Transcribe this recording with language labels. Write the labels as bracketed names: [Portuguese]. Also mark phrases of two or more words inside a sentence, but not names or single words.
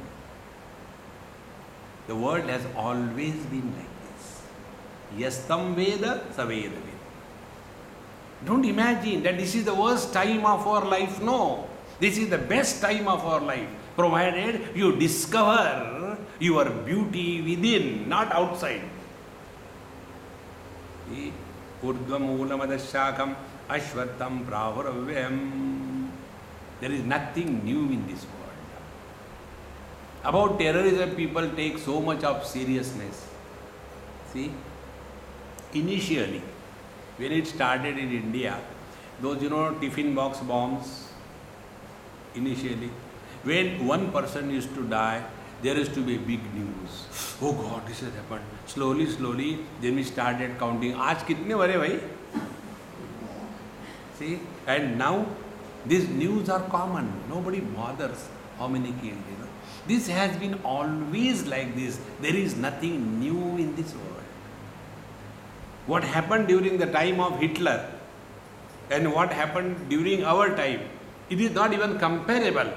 [English] The world has always been like this. [Sanskrit] यस्तं वेद, सवेद वेद. [English] Don't imagine that this is the worst time of our life. No. This is the best time of our life. Provided you discover your beauty within, not outside. [Sanskrit] ऊर्ध्वमूलमदस्यकम् अश्वत्तम् प्राहुरव्यम्. [English] There is nothing new in this world. About terrorism, people take so much of seriousness. See, initially, when it started in India, those tiffin box bombs, initially, when one person used to die, there used to be big news. Oh God, this has happened. Slowly, then we started counting. [Hindi] आज कितने मरे भाई? [English] See, and now these news are common. Nobody bothers how many killed. This has been always like this. There is nothing new in this world. What happened during the time of Hitler and what happened during our time, it is not even comparable.